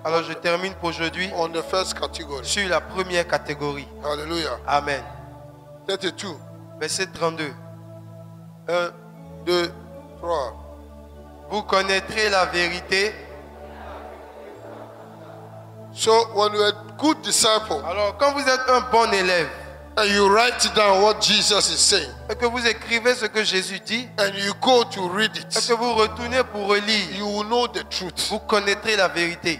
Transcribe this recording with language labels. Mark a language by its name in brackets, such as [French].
[French] Alors je termine pour aujourd'hui [English] on the first category. [French] sur la première catégorie. Hallelujah. Amen. 32. Verset 32. 1, 2, 3. Vous connaîtrez la vérité. [English] So when you're a good disciple [French] Alors quand vous êtes un bon élève [English] and you write down what Jesus is saying [French] et que vous écrivez ce que Jésus dit [English] and you go to read [French] et [English] it, [French] que vous retournez pour relire, [English] you will know the truth. [French] vous connaîtrez la vérité.